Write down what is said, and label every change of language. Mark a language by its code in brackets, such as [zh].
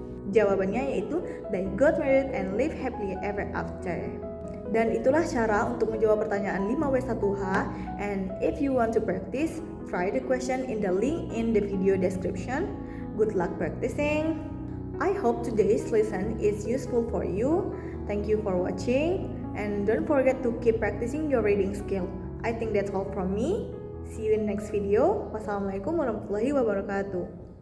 [id] Jawabannya yaitu [en] they got married and lived happily ever after. [id] Dan itulah cara untuk menjawab pertanyaan 5W1H. [en] And if you want to practice, try the question in the link in the video description. Good luck practicing. I hope today's lesson is useful for you. Thank you for watching. And don't forget to keep practicing your reading skill. I think that's all from me. See you in next video. [ar] Wassalamualaikum warahmatullahi wabarakatuh.